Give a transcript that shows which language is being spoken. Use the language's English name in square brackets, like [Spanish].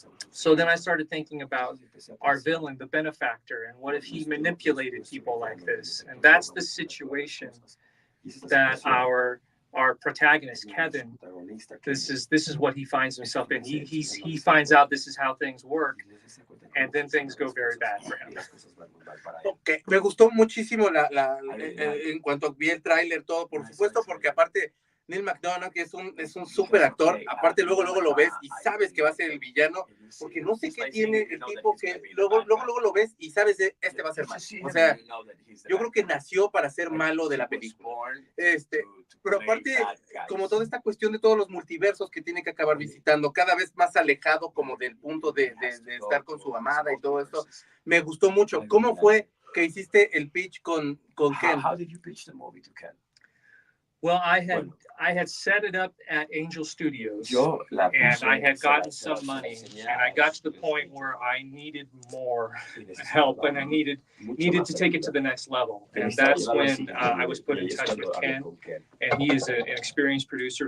[English] So then I started thinking about our villain, the Benefactor, and what if he manipulated people like this? And that's the situation that our our protagonist Kevin, this is what he finds himself in. He finds out this is how things work, and then things go very bad for him. Okay. [Spanish] Me gustó muchísimo en cuanto vi el tráiler, todo, por supuesto, porque aparte Neal Mc Donough, que es un súper actor, aparte luego lo ves y sabes que va a ser el villano, porque no sé qué tiene el tipo que luego lo ves y sabes de este va a ser malo. O sea, yo creo que nació para ser malo de la película. Pero aparte, como toda esta cuestión de todos los multiversos que tiene que acabar visitando, cada vez más alejado como del punto de estar con su amada y todo esto, me gustó mucho. ¿Cómo fue que hiciste el pitch con Ken? [English] How did you pitch the movie to Ken? Well, I had set it up at Angel Studios, and I had gotten some money, and I got to the point where I needed more help, and I needed to take it to the next level. And that's when I was put in touch with Ken, and he is an experienced producer.